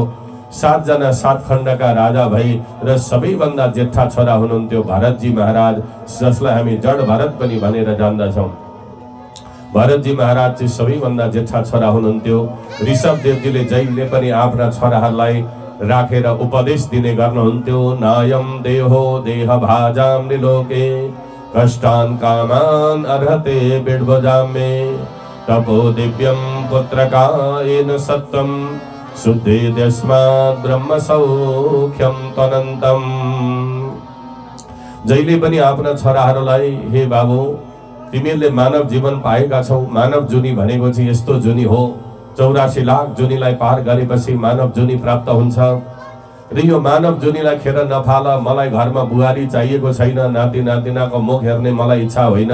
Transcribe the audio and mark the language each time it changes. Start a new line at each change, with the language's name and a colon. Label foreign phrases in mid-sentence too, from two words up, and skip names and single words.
Nepali: 7 जना 7 खण्डका राजा भई र सबैभन्दा जेठा छोरा हुनुहुन्थ्यो भरतजी महाराज, जसलाई हामी जड भरत पनि भनेर जान्दछौँ। भरतजी महाराज चाहिँ सबैभन्दा जेठा छोरा हुनुहुन्थ्यो। ऋषभदेवजीले जहिले पनि आफ्ना छोराहरूलाई राखेर उपदेश दिने गर्नुहुन्थ्यो।
Sanskrit: नायम देहो देह भाजाम निलोके कष्टान कामान अर्हते बिडभजामे तपो दिव्यम पुत्रकायेन सत्वम शुद्धि तस्मात् ब्रह्म सौख्यम तनन्तम।
Nepali: जहिले पनि आफ्ना छोराहरूलाई हे बाबु तिमीहरूले मानव जीवन पाएका छौ, मानव जुनी भनेको चाहिँ यस्तो जुनी हो, 84 लाख जुनीलाई पार गरेपछि मानव जुनी प्राप्त हुन्छ र यो मानव जुनीलाई खेर नफाल। मलाई घरमा बुहारी चाहिएको छैन, नाति नातिनाको मुख हेर्ने मलाई इच्छा होइन।